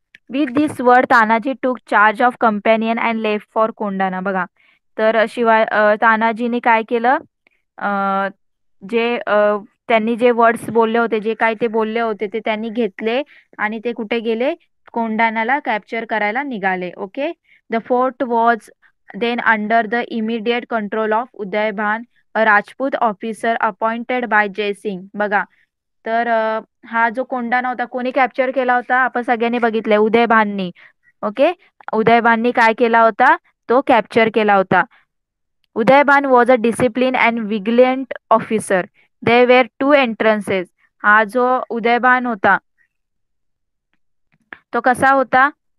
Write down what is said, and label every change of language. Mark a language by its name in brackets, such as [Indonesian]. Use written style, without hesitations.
[English] With this word Tanaji took charge of companion and left for Kondana. [Marathi] बघा. तर शिवाय तानाजीने काय केलं? अ, जे त्यांनी जे वर्ड्स बोलले होते, जे काय ते बोलले होते ते त्यांनी घेतले आणि ते कुठे गेले? कोंढाण्याला कॅप्चर करायला निघाले. [English] Okay. The fort was then under the immediate control of Udaybhan, a Rajput officer appointed by Jaysingh. [Marathi] बघा. तर हा जो कोंढाणा होता कोणी कॅप्चर केला होता? आपण सगळ्यांनी बघितलंय, उदयभाननी. ओके. उदयभाननी काय केला होता? तो कॅप्चर केला होता. [English] Udaybhan was a discipline and vigilant officer. There were two entrances. [Marathi] हा जो उदयभान होता तो कसा होता?